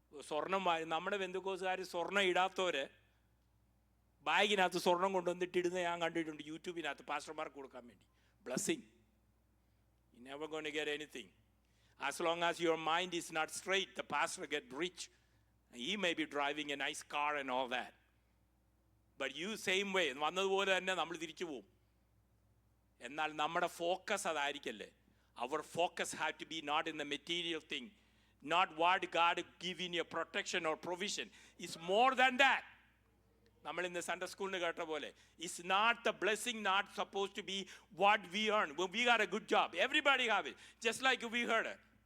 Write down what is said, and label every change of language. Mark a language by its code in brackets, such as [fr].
[ml] സ്വർണം നമ്മുടെ ബന്ധുക്കോസുകാർ സ്വർണം ഇടാത്തവര് ബാഗിനകത്ത് സ്വർണം കൊണ്ടുവന്നിട്ട് ഇടുന്ന ഞാൻ കണ്ടിട്ടുണ്ട് യൂട്യൂബിനകത്ത് പാസ്റ്റർമാർക്ക് കൊടുക്കാൻ വേണ്ടി. [en] Blessing. You're never going to get anything. As long as your mind is not straight, the pastor get rich. He may be driving a nice car and all that. But you same way. [ml] വന്നതുപോലെ തന്നെ നമ്മൾ തിരിച്ചു പോകും. എന്നാൽ നമ്മുടെ focus അതായിരിക്കല്ലേ. [en] Our focus had to be not in the material thing, not what God giving you protection or provision. It's more than that. [ml] നമ്മൾ ഇന്ന് Sunday സ്കൂളിന് കേട്ട പോലെ [en] it's not the blessing not supposed to be what we earn. Well, we got a good job. Everybody have it. Just like we heard it.